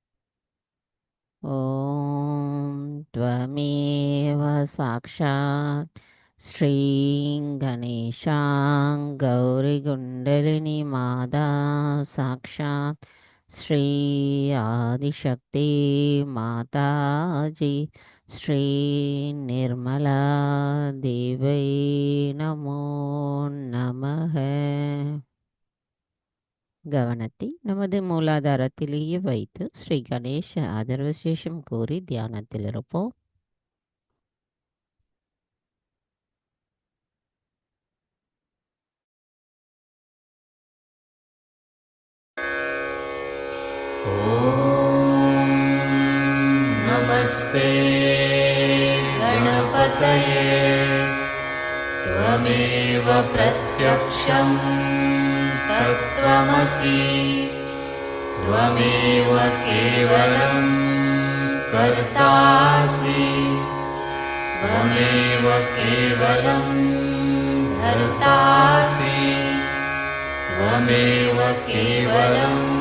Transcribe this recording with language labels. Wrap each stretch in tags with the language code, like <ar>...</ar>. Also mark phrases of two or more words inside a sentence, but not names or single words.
<sa>ॐ त्वमेव साक्षात् श्रीं गणेशां गौरीकुण्डलिनी माता साक्षात् श्री आदिशक्ति माताजी श्री निर्मला देवै नमो नमः.</sa> <ta>கவனத்தை நமது மூலாதாரத்திலேயே வைத்து ஸ்ரீ கணேச அதர்வசேஷம் கூறி தியானத்தில் இருப்போம்.</ta> <sa>नमस्ते गणपतये त्वमेव प्रत्यक्षम् तत्त्वमसि त्वमेव केवलं कर्तासि त्वमेव केवलं धर्तासि त्वमेव केवलं</sa>